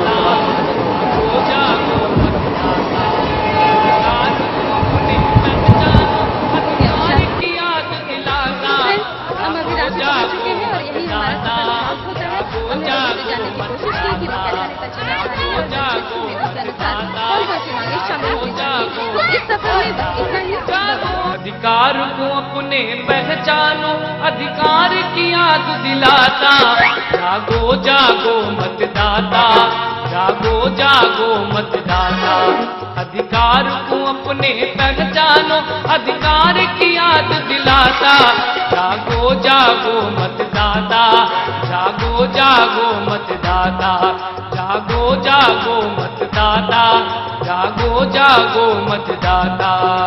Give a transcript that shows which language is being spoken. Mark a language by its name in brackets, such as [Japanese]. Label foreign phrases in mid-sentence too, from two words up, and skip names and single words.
[Hindi] हम अभी रात में पहुंच चुके हैं और यही हमारा सफर होता है। हमने जानने की कोशिश की कि वो कैसा नेता चुना चाह रहे हैं और कौन कौन सी मांगे शामिल होनी चाहिए। तो इस सफर में इतना ही। अधिकार को अपने पहचानो, अधिकार की याद दिलाता, जागो जागो मतदाता, जागो जागो मतदाता। अधिकार को अपने पहचानो, अधिकार की याद दिलाता, जागो जागो मतदाता, जागो जागो मतदाता, जागो जागो मतदाता, जागो जागो मतदाता।